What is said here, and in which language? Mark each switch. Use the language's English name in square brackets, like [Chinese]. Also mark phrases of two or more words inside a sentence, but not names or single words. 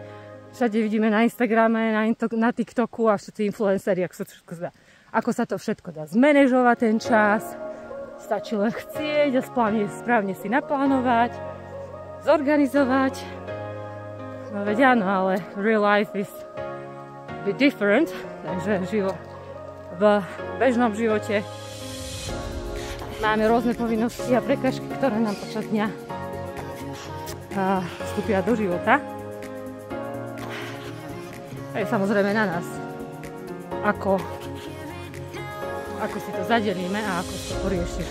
[Slovak] Všade vidíme na Instagrame, na TikToku a všetci influenceri, ako sa to všetko dá zmanéžovať ten čas. Stačí len chcieť a správne si naplánovať, zorganizovať. No veď áno, ale [English] real life is a bit different, [Slovak] takže v bežnom živote máme rôzne povinnosti a prekažky, ktoré nám počas dňa vstúpia do života. A je samozrejme na nás, ako si to zadelíme a ako si to poriešime.